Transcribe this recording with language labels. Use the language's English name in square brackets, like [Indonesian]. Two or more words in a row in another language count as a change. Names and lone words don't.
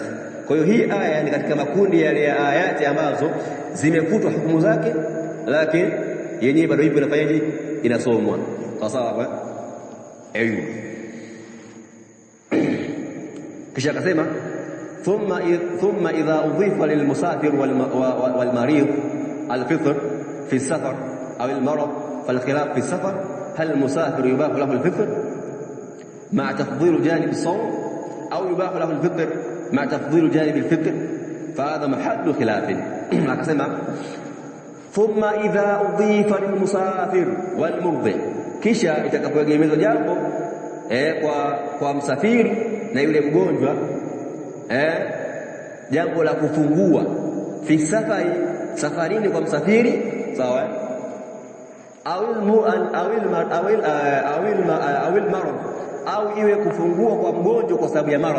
[Swahili] Kwa hiyo hii aya ni katika makundi yale ya ayati ambazo zimefutwa hukumu zake, lakini yenyewe bado ipo, inafanyaje, inasomwa. Sawa. Kisha akasema [Arabic] ثم إذا أضيف للمسافر والمريض الفطر في سفر أو المرض فالخلاف في سفر au al-marad fal khilaf fi safar هل المسافر يباح له الفطر مع تفضيل جانب الصوم أو يباح له الفطر مع تفضيل جانب الفطر؟ فهذا محل خلاف. akasema ثم إذا أضيف للمسافر والمرضع, [Swahili] kisha itakapoegemezwa jambo kwa msafiri na yule mgonjwa, jambo la kufungua [Arabic] في سفر, [Swahili] safarini kwa msafiri, sawa, au marad, au iwe kufungua kwa mgonjwa kwa sababu ya marad.